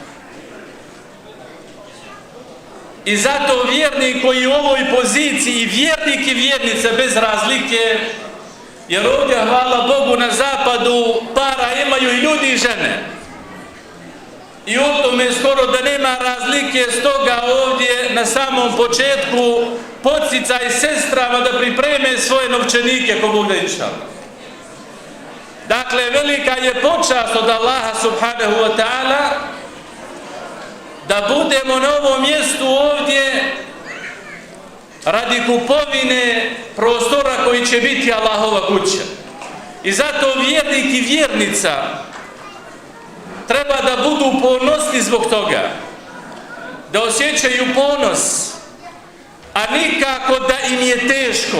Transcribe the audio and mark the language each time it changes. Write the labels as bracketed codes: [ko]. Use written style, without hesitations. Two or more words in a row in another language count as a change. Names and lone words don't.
[bs] I zato vjernik koji u ovoj poziciji, vjernik i vjernica bez razlike, jer ovdje, hvala Bogu, na zapadu para imaju i ljudi i žene. I u tome skoro da nema razlike, stoga ovdje na samom početku podsticaj sestrama da pripreme svoje novčanike ko Bog da inša. Dakle, velika je počast od Allaha [ar] سبحانه وتعالى [bs] da budemo na ovom mjestu ovdje radi kupovine prostora koji će biti Allahova kuća. I zato vjernik i vjernica treba da budu ponosni zbog toga, da osjećaju ponos, a nikako da im je teško.